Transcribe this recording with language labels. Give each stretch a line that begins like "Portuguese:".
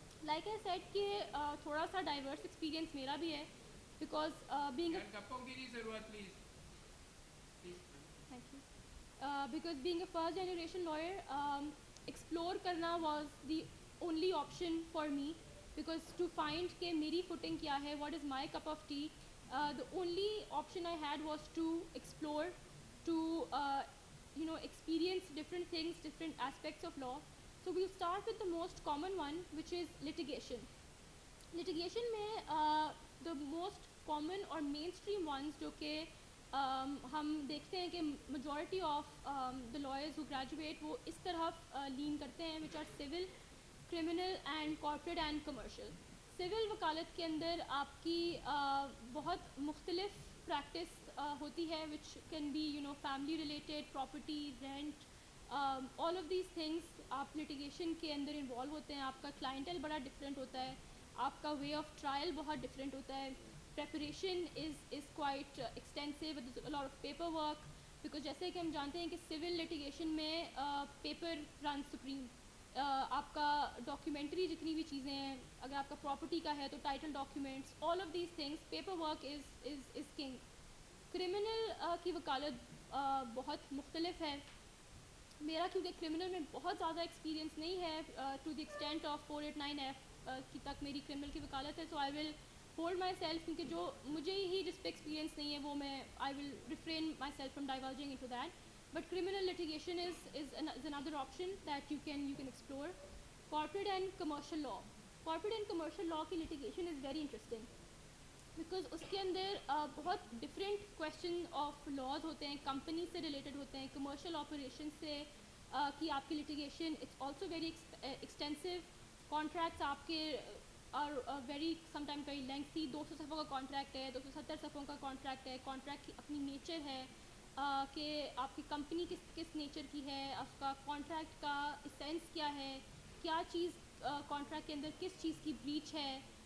English: Like I said
Urdu: کہ تھوڑا سا ڈائیورس ایکسپیرینس میرا بھی ہے
English: because being
Urdu: گپوں کی نہیں ضرورت please.
English: thank you. Because being a first generation lawyer, explore کرنا was the only option for me because to find
Urdu: کہ میری footing کیا ہے,
English: what is my cup of tea, the only option I had was to explore, to experience different things, different aspects of law. So we'll start with the most common one, which is litigation. Litigation میں the most common اور mainstream ones
Urdu: جو کہ ہم دیکھتے ہیں کہ
English: majority of the lawyers who graduate وہ اس طرح lean کرتے ہیں, which are civil, criminal and corporate and commercial.
Urdu: Civil وکالت کے اندر آپ کی بہت مختلف پریکٹس ہوتی ہے
English: which can be family related, property, rent, all of these things. آپ litigation کے اندر involve ہوتے ہیں, آپ کا clientele بڑا ڈفرینٹ ہوتا ہے, آپ کا way of trial بہت ڈفرینٹ ہوتا ہے, preparation is quite extensive, there's a lot of paper work because
Urdu: جیسے کہ ہم جانتے ہیں کہ
English: civil litigation میں paper runs supreme.
Urdu: آپ کا ڈاکیومنٹری جتنی بھی چیزیں ہیں, اگر آپ کا پراپرٹی کا ہے تو title documents,
English: all of these things,
Urdu: paper work is king. Criminal کی وکالت بہت مختلف ہے. میرا کیونکہ کرمنل میں بہت زیادہ ایکسپیرینس نہیں ہے to the extent of 489F کی تک میری کرمنل کی وکالت ہے,
English: so I will hold myself,
Urdu: کیونکہ جو مجھے ہی جس پہ ایکسپیرینس نہیں ہے وہ میں
English: I will refrain myself from diverging into that. But criminal litigation is another option that you can explore. Corporate and commercial law. Corporate and commercial law کی litigation is very interesting because اس کے اندر بہت different question of laws ہوتے ہیں, company سے related ہوتے ہیں, commercial operations سے کی آپ کی litigation it's also very extensive. Contracts آپ کے are very sometimes very lengthy. 200 صفحوں کا contract ہے, 270 صفحوں کا contract ہے, contract کی اپنی nature ہے.
Urdu: کہ آپ کی کمپنی کس نیچر کی ہے, اس کا کانٹریکٹ کا اسینس کیا ہے, کیا چیز کانٹریکٹ کے اندر کس چیز کی بریچ ہے.